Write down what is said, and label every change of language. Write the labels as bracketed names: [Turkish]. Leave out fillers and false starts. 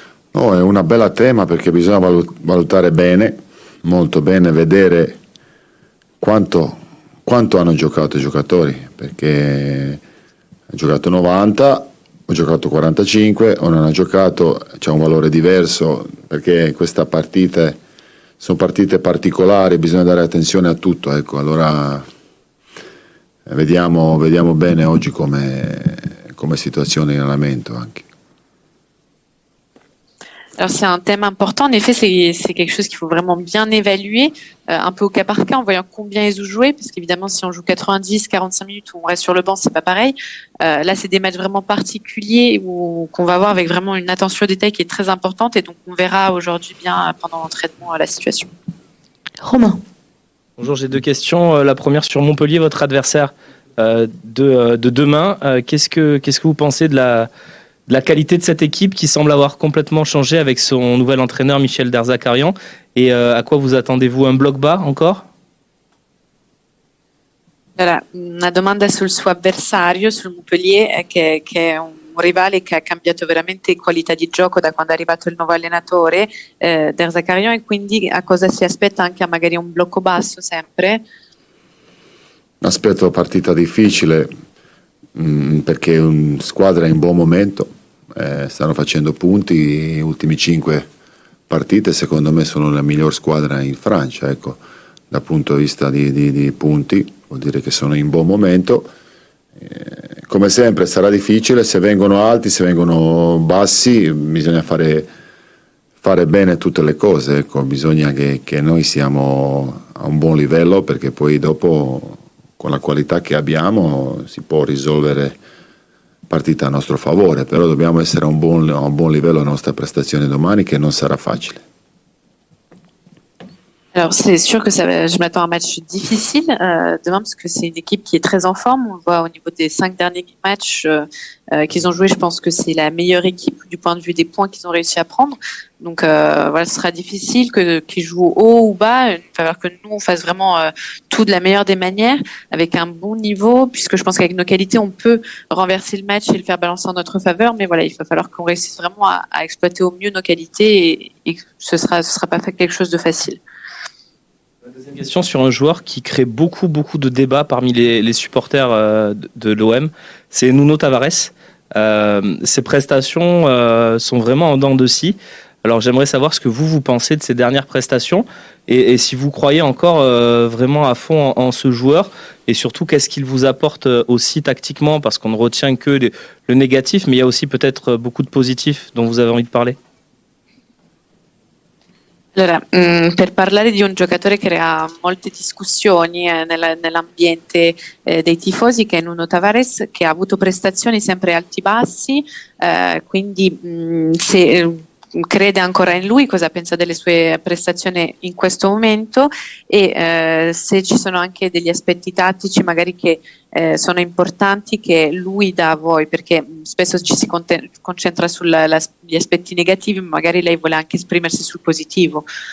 [Italian] No, è una bella tema perché bisogna valutare bene, molto bene, vedere quanto hanno giocato i giocatori, perché ha giocato 90, ho giocato 45 o non ha giocato, c'è un valore diverso, perché queste partite sono partite particolari, bisogna dare attenzione a tutto, ecco, allora vediamo bene oggi come situazione in allenamento anche. [French] Alors c'est un thème important, en effet c'est quelque chose qu'il faut vraiment bien évaluer, un peu au cas par cas en voyant combien ils ont joué, parce qu'évidemment si on joue 90, 45 minutes ou on reste sur le banc c'est pas pareil. Là c'est des matchs vraiment particuliers qu'on va voir avec vraiment une attention au détail qui est très importante et donc on verra aujourd'hui bien pendant l'entraînement la situation. Romain. Bonjour, j'ai 2 questions. La première sur Montpellier, votre adversaire de demain. Qu'est-ce que vous pensez de la qualité de cette équipe qui semble avoir complètement changé avec son nouvel entraîneur Michel Derzakarian, et à quoi vous attendez-vous? Un bloc bas encore? [Italian] Allora, una domanda sul suo avversario, sul Montpellier, che è un rivale che ha cambiato veramente qualità di gioco da quando è arrivato il nuovo allenatore Derzakarian, e quindi a cosa si aspetta, anche a magari un blocco basso sempre? Aspetto partita difficile perché è una squadra in buon momento, stanno facendo punti, le ultime 5 partite secondo me sono la miglior squadra in Francia, ecco, dal punto di vista di punti vuol dire che sono in buon momento. Come sempre sarà difficile, se vengono alti, se vengono bassi, bisogna fare bene tutte le cose, ecco, bisogna che noi siamo a un buon livello, perché poi dopo con la qualità che abbiamo si può risolvere partita a nostro favore, però dobbiamo essere a un buon livello la nostra prestazione domani, che non sarà facile. [French] Alors c'est sûr que je m'attends à un match difficile demain, parce que c'est une équipe qui est très en forme. On le voit au niveau des 5 derniers matchs qu'ils ont joués. Je pense que c'est la meilleure équipe du point de vue des points qu'ils ont réussi à prendre. Donc voilà, ce sera difficile qu'ils jouent haut ou bas. Il va falloir que nous on fasse vraiment tout de la meilleure des manières, avec un bon niveau, puisque je pense qu'avec nos qualités on peut renverser le match et le faire balancer en notre faveur. Mais voilà, il va falloir qu'on réussisse vraiment à exploiter au mieux nos qualités, et que ce sera pas fait quelque chose de facile. Deuxième question sur un joueur qui crée beaucoup de débats parmi les supporters de l'OM, c'est Nuno Tavares. Ses prestations sont vraiment en dents de scie. Alors j'aimerais savoir ce que vous pensez de ses dernières prestations, et si vous croyez encore vraiment à fond en ce joueur, et surtout qu'est-ce qu'il vous apporte aussi tactiquement, parce qu'on ne retient que le négatif, mais il y a aussi peut-être beaucoup de positifs dont vous avez envie de parler. [Italian] Allora, per parlare di un giocatore che crea molte discussioni nell'ambiente dei tifosi, che è Nuno Tavares, che ha avuto prestazioni sempre alti-bassi, quindi se crede ancora in lui, cosa pensa delle sue prestazioni in questo momento, e se ci sono anche degli aspetti tattici magari che sono importanti che lui dà a voi, perché spesso ci si concentra sugli aspetti negativi, ma magari lei vuole anche esprimersi sul positivo.